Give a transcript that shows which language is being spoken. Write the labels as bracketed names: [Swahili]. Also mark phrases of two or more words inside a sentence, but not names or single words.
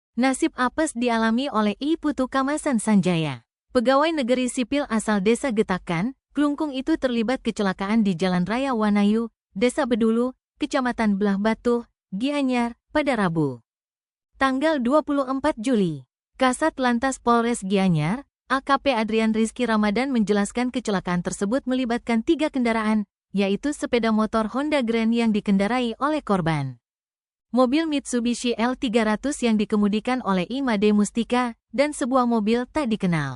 [Indonesian] Nasib apes dialami oleh I Putu Kamasan Sanjaya. Pegawai negeri sipil asal Desa Getakan, Klungkung itu terlibat kecelakaan di Jalan Raya Wanayu, Desa Bedulu, Kecamatan Belah Batu, Gianyar, pada Rabu, tanggal 24 Juli. Kasat Lantas Polres Gianyar, AKP Adrian Rizky Ramadan menjelaskan kecelakaan tersebut melibatkan 3 kendaraan, yaitu sepeda motor Honda Grand yang dikendarai oleh korban, mobil Mitsubishi L300 yang dikemudikan oleh Imade Mustika, dan sebuah mobil tak dikenal.